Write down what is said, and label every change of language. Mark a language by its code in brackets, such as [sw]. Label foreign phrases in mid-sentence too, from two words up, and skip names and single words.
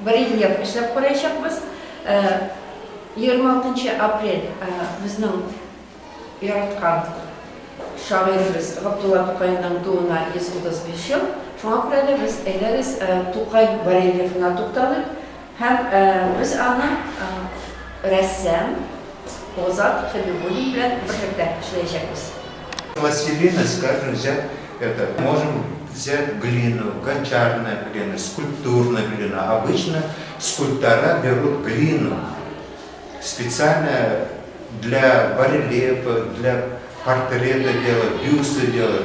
[tt] барельеф эшләп караячакбыз. 26 апрель безнең яраткан шагыйребез Габдулла Тукайның тууына 135 ел. Шуңа күрә дә без әйдәгез Тукай барельефына тукталыйк һәм без аны рәссам Озат Хабибуллин белән бергә эшләячәкбез. [ru] Пластилина, скажем, взять это, можем взять глину, гончарная глина, скульптурная глина. Обычно скульптора берут глину специально для барельефа, для портрета делают, бюсты делают.